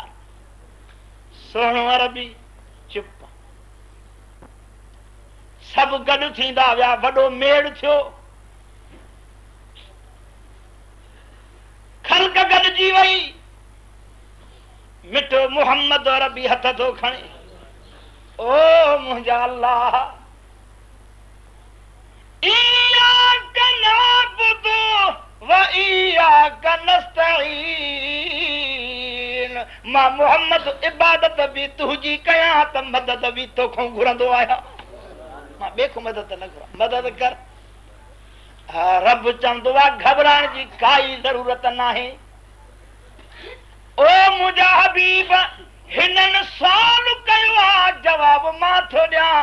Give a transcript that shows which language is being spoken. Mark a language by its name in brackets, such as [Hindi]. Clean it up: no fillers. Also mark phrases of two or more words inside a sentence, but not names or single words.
[Sindhi] सोनो अरबी चुप, सभु गॾु थींदा विया, वॾो मेड़ थियो, ख़ल्क़ गॾिजी वई। मिठो मोहम्मद अरबी हथ थो खणे, ओ मुंहिंजा अल्लाह, [Arabic] إياك نعبد وإياك نستعين, [Sindhi] मां मोहम्मद इबादत बि तुंहिंजी कयां त मदद बि तोखां घुरंदो आहियां, मां ॿिए खां मदद न घुरां, मदद कर। रब चवंदो आहे घबराइण जी काई ज़रूरत न आहे। ओ मुंहिंजा हबीब, हिननि सुवाल कयो आहे, जवाब मां थो ॾियां।